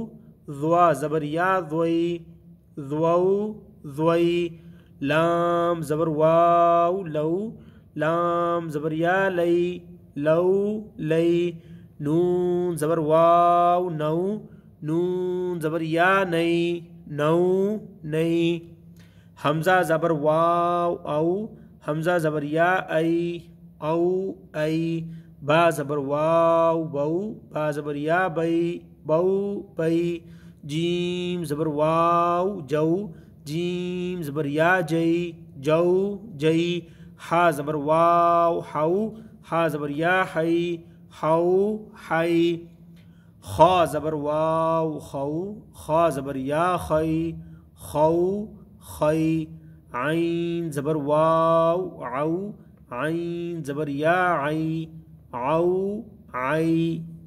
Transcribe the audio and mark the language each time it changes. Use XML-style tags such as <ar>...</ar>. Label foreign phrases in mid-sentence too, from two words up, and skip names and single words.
<ur>ضوا زبر یا ضوئی ضو ضوئی، لام زبر واو لو، لام زبر یا لئی لو لئی، نون زبر واو نو، نون زبر یا نئی نو نئی، حمزہ زبر واو او، حمزہ زبر یا ای او ای، با زبر واو بو، با زبر یا بئی بو بئی، جیم زبر واو جو، جیم زبر یا جئی جو جئی، ہا زبر واو ہو، ہا زبر یا ہئی ہو ہئی، خا زبر واو خو، خا زبر یا خئی خو خئی، عین زبر واو عو، عین زبر یا عئی عو عئی،</ur>